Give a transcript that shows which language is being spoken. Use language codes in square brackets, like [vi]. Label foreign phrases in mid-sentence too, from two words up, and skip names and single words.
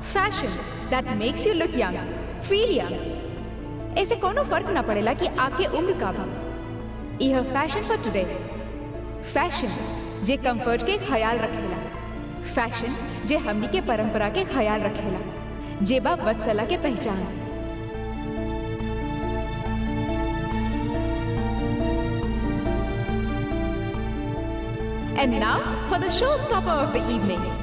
[en] Fashion that makes you look young, feel young. [bho] ऐसे कोनो फर्क ना पड़ेला कि आपके उम्र का बा। [en] यह fashion for today. [bho] फैशन जे कंफर्ट के ख्याल रखेला। फैशन जे हमनी के परंपरा के ख्याल रखेला। जे बा वत्सला के पहचान। [en] And now for the showstopper of the evening.